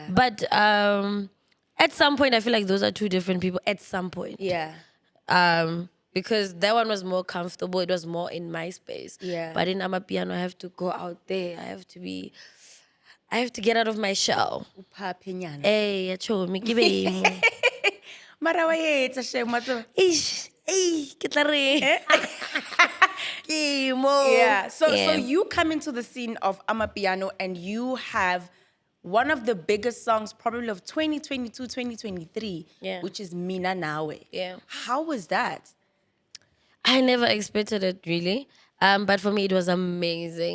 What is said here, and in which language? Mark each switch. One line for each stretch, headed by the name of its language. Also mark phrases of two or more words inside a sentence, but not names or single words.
English: But at some point, I feel like those are two different people. At some point, Yeah. because that one was more comfortable. It was more in my space. Yeah. But in Amapiano, I have to go out there. I have to get out of my shell.
Zulu: Uphapinyana.
English: Hey, acho, me give it.
Southern Sotho: Mara wa yetsa shame matso. Ish, hey, ke tla re.
English: Yeah. So you come into the scene of Amapiano and you have one of the biggest songs probably of 2022, 2023, which is Mina Nawe. Yeah. How was that? I never expected it really. But for me, it was amazing.